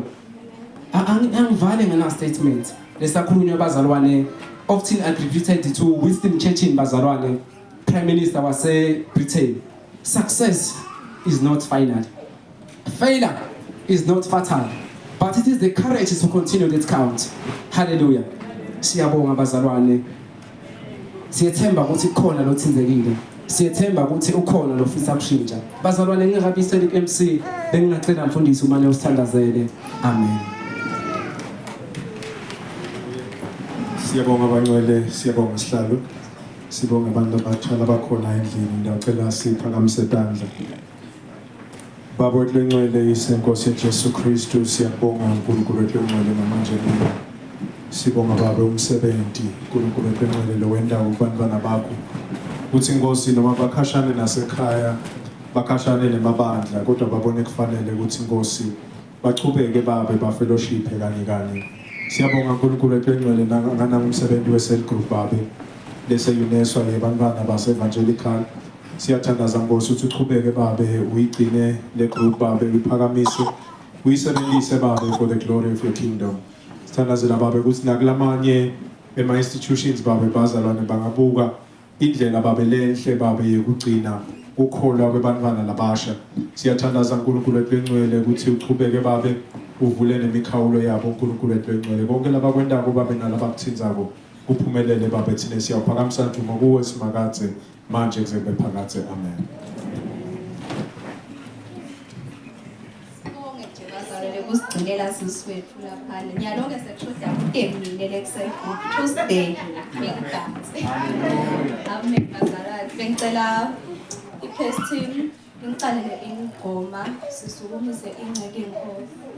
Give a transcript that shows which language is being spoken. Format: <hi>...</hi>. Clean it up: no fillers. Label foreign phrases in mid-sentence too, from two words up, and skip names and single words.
<ss>Angivale ngana statement. Lesakhulunywa bazalwane</ss> <en>often attributed to Winston Churchill</en> <ss>bazalwane,</ss> <en>Prime Minister</en> <ss>wase Britain.</ss> <en>Success is not final. Failure is not fatal, but it is the courage to continue that count.</en> <ss>Hallelujah. Siyabonga bazalwane. Siyethemba ukuthi khona lothinzekile. Siyethemba ukuthi ukhona lofisa ukushintsha. Bazalwane ngingabisela iMC bengingacela mfundisi umane usithandazele. Amen. Siyabonga abangcwele, siyabonga sihlalo. Sibonga abantu abatshala bakhona endlini. Ngiyacela siphakamise izandla. Baba wethu lengcwele isenkosi yeJesu Kristu siyabonga uNkulunkulu wethu lengcwele namanje nini. Sibonga baba umsebenzi uNkulunkulu wethu lengcwele lo wendawo kubantwana bakho. Uthi inkosi noma bakhashane nasekhaya bakhashane nemabandla kodwa babone kufanele ukuthi inkosi bachubeke babe bafellowship kanye. Siyabonga uNkulunkulu wethu lengcwele ngana umsebenzi we-</ss> <en>cell group</en> <ss>babe lese UNESCO yebantwana base evangelical. Siyathandaza Nkosi ukuthi uchubeke babe uyigcine le group babe uyiphakamise uyisebenzise babe</ss> <en>for the glory of your kingdom.</en> <ss>Sithandazela babe ukuthi nakulamanye ema-institutions babe bazalwane bangabuka indlela babe lenhle babe yokugcina ukukholwa kwebantwana labasha. Siyathandaza uNkulunkulu wethu lengcwele ukuthi uchubeke babe uvule nemikhawulo yabo uNkulunkulu wethu lengcwele. Konke labakwendako babe nalabakuthinzako kuphumelele babe thina siyaphakamisa ndumo kuwe simakadze manje kuze kube phakathe. Amen. Sibonge nje bazalwane ukusigcinela siswethu laphana. Nyalo-ke sekushoda uTemile lekusegroup Tuesday ngegazi. Amen bazalwane. Bengicela i-</ss> <en>praise team</en> <ss>ngicalele ingoma sisukumise ingceke inkosi.</ss>